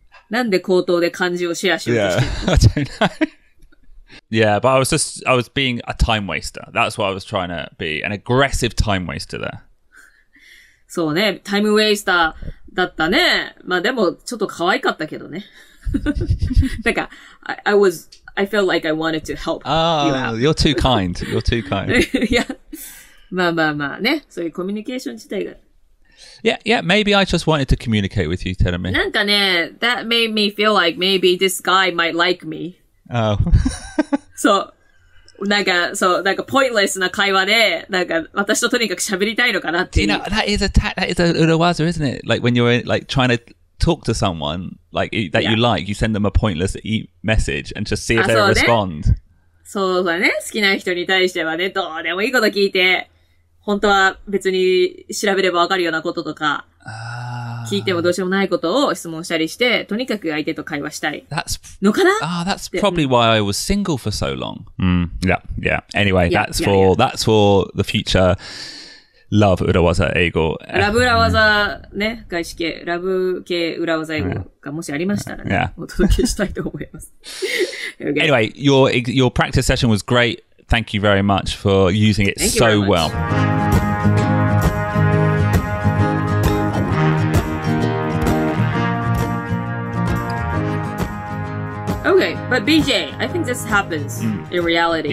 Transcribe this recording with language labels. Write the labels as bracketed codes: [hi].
[ja] なんで口頭で漢字をシェアしようとしてる [en] I don't know. Yeah, but I was being a time waster. That's what I was trying to be. An aggressive time waster there. [ja] そうね、タイムウェイスターだったね。まあでも、ちょっと可愛かったけどね。 [en] なんか、I felt like I wanted to help you out. You're too kind. You're too kind. [ja] いや、まあね、そういうコミュニケーション自体が。 [en] Yeah, maybe I just wanted to communicate with you, telling me. なんかね、that made me feel like maybe this guy might like me. Oh. [ja] そう。なんか、 [en] pointless [ja] な会話で、なんか、私ととにかく喋りたいのかなっていう。 [en] You know, that is a urawaza, isn't it? Like when you're like trying to talk to someone like that you like, you send them a pointless message and just see if they respond. [ja] そうだね。好きな人に対してはね、どうでもいいこと聞いて、本当は別に調べればわかるようなこととか、聞いてもどうしようもないことを質問したりして、とにかく相手と会話したいのかな。 [en] That's probably why I was single for so long. Yeah. Anyway, that's for the future love 裏技英語。 [ja] ラブ裏技ね、外資系、ラブ系裏技英語がもしありましたらね、お届けしたいと思います。 [en] Anyway, your practice session was great. Thank you very much for using it so well. But BJ, I think this happens in reality.